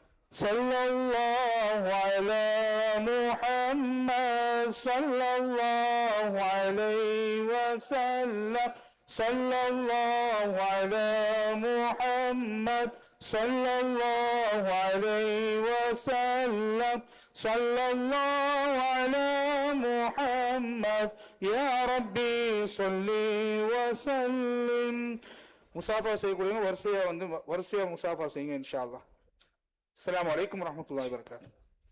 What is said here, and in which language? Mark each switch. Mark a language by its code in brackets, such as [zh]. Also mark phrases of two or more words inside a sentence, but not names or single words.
[ar] صلى الله على محمد صلى الله عليه وسلم صلى الله على محمد صلى الله عليه وسلم صلى الله على محمد يا ربي صل وسلم. [ta] முசாஃபா செய்யக்கூடிய வரிசையா முசாஃபா செய்யுங்க [ar] إن شاء الله. السلام عليكم ورحمة الله وبركاته.